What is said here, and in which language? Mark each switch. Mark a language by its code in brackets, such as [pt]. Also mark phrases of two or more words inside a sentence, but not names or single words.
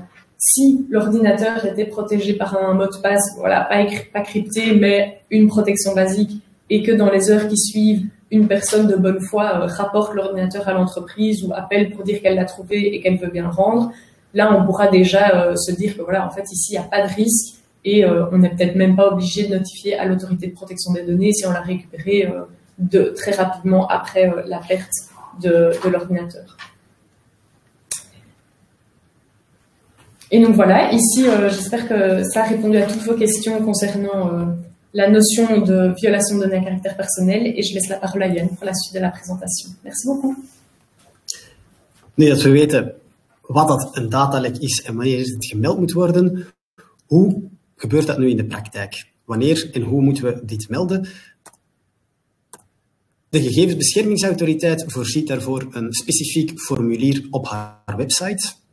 [fr] Si l'ordinateur était protégé par un mot de passe, voilà, pas crypté, mais une protection basique, et que dans les heures qui suivent, une personne de bonne foi rapporte l'ordinateur à l'entreprise ou appelle pour dire qu'elle l'a trouvé et qu'elle veut bien le rendre, là, on pourra déjà se dire que voilà, en fait, ici, il n'y a pas de risque et on n'est peut-être même pas obligé de notifier à l'autorité de protection des données si on l'a récupéré très rapidement après la perte de l'ordinateur. Et donc voilà, ici, j'espère que ça a répondu à toutes vos questions concernant la notion de violation de données à caractère personnel. Et je laisse la parole à Yann pour la suite de la présentation. Merci beaucoup. [nl] Nu dat we weten wat dat een datalek is en wanneer het gemeld moet worden, hoe gebeurt dat nu in de praktijk? Wanneer en hoe moeten we dit melden? De Gegevensbeschermingsautoriteit voorziet daarvoor een specifiek formulier op haar website.